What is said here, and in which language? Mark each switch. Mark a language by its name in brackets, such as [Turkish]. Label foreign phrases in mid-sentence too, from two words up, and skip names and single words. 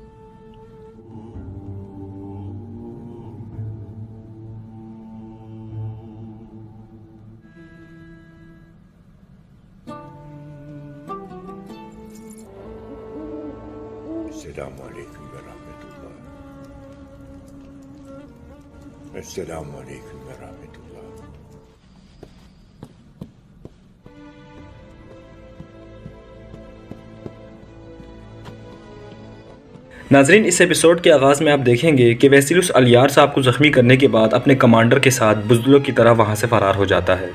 [Arabic] السلام عليكم ورحمة الله. السلام عليكم ورحمة الله. [Urdu] ناظرین، اس ایپیسوڈ کے آغاز میں آپ دیکھیں گے کہ ویسیلس علیار صاحب کو زخمی کرنے کے بعد اپنے کمانڈر کے ساتھ بزدلوں کی طرح وہاں سے فرار ہو جاتا ہے.